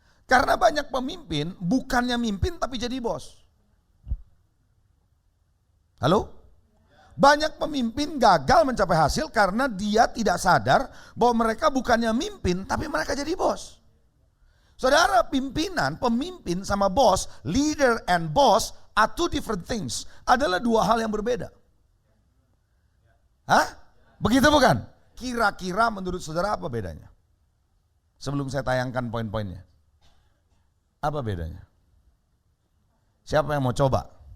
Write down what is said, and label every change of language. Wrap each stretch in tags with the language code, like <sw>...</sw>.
<id>Karena banyak pemimpin bukannya mimpin tapi jadi bos. Halo? Banyak pemimpin gagal mencapai hasil karena dia tidak sadar bahwa mereka bukannya mimpin tapi mereka jadi bos. Saudara, pemimpin sama bos,</id> <en>leader and boss are two different things.</en> <id>Adalah dua hal yang berbeda. Hah? Begitu bukan? Kira-kira menurut saudara apa bedanya? Sebelum saya tayangkan poin-poinnya. Apa bedanya? Siapa yang mau coba?</id>